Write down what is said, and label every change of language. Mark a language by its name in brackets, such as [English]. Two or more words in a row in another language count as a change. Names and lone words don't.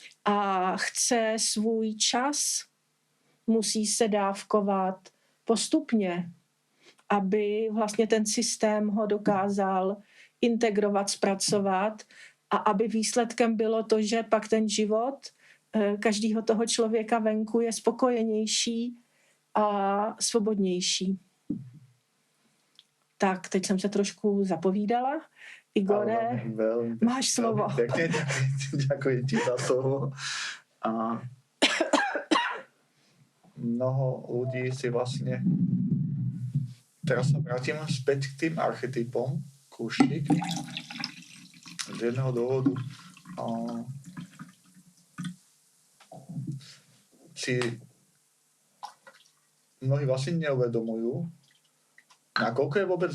[Czech] a chce svůj čas, musí se dávkovat postupně, aby vlastně ten systém ho dokázal integrovat, zpracovat a aby výsledkem bylo to, že pak ten život každého toho člověka venku je spokojenější a svobodnější. Tak, teď jsem se trošku zapovídala. Igore, máš slovo. [Slovak] Pekne, ďakujem ti za slovo. A mnoho ľudí si vlastne... Teraz sa vrátim späť k tým archetypom, kúšnik. Z jedného dôvodu si mnohí vlastne neuvedomujú, nakoľko je vôbec